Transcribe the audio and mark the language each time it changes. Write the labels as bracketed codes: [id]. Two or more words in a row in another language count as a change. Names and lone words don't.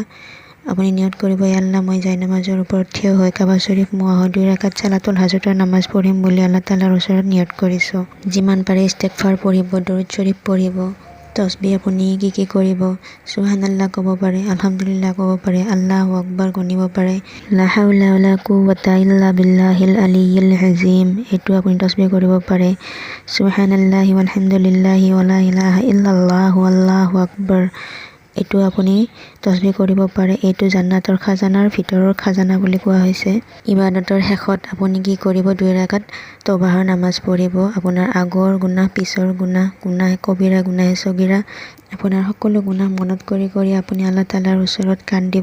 [as] আপুনি নিয়ত কৰিব, [ar] يا الله, [as] মই জায়নামাজৰ ওপৰত থিয় হৈ কাবা শৰীফ মুৱা হৈ 2 ৰাকাত [ar] صلاة الحاجة [as] নামাজ পঢ়িম বুলি [ar] الله تعالى [as] ওচৰত নিয়ত কৰিছোঁ। যিমান পাৰে ইস্তেগফাৰ পঢ়িব, দৰুদ শৰীফ পঢ়িব। তছবিহ আপুনি কি কৰিব, সুবহানাল্লাহ ক'ব পাৰে, আলহামদুলিল্লাহ ক'ব পাৰে, [ar] الله أكبر [as] গণিব পাৰে, [ar] لا حول ولا قوة إلا بالله العلي العظيم [as] এইটো আপুনি তছবিহ কৰিব পাৰে। [ar] سبحان الله والحمد لله ولا إله إلا الله الله أكبر [as] এইটো আপুনি তছবিহ কৰিব পাৰে। এইটো জান্নাতৰ খাজানাৰ ভিতৰৰ খাজানা বুলি কোৱা হৈছে। ইবাদতৰ শেষত আপুনি কি কৰিব, 2 ৰাকাত তওবাহৰ নামাজ পঢ়িব। আপোনাৰ আগৰ গুনাহ, পিছৰ গুনাহ কবিৰা, গুনাহে সগীৰা, আপোনাৰ সকলো গুনাহ মনত কৰি আপুনি [ar] الله تعالى [as] ওচৰত কান্দিব।